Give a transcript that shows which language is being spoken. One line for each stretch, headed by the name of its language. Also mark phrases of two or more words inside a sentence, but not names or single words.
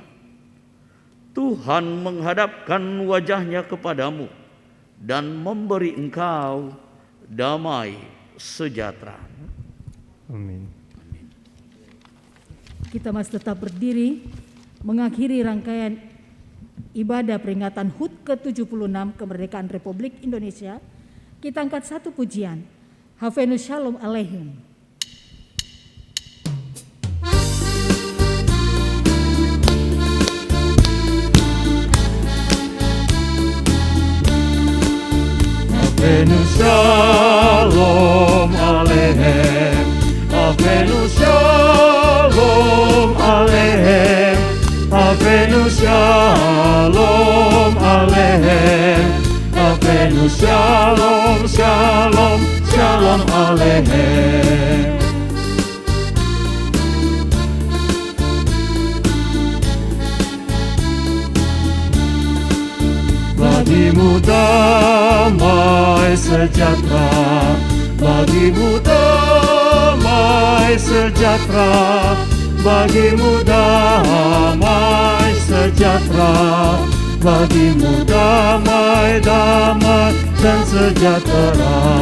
Indonesian: Tuhan menghadapkan wajah-Nya kepadamu dan memberi engkau damai sejahtera. Amin. Kita masih tetap berdiri mengakhiri rangkaian ibadah peringatan HUT ke-76 kemerdekaan Republik Indonesia. Kita angkat satu pujian,
Hebrew: הבאנו שלום עליכם. הבאנו שלום עליכם, הבאנו שלום עליכם הבאנו שלום עליכם הבאנו שלום עליכם הבאנו שלום שלום שלום עליכם.
Indonesian: Bagimu damai sejahtera, bagimu damai sejahtera, bagimu damai sejahtera, bagimu damai, damai dan sejahtera.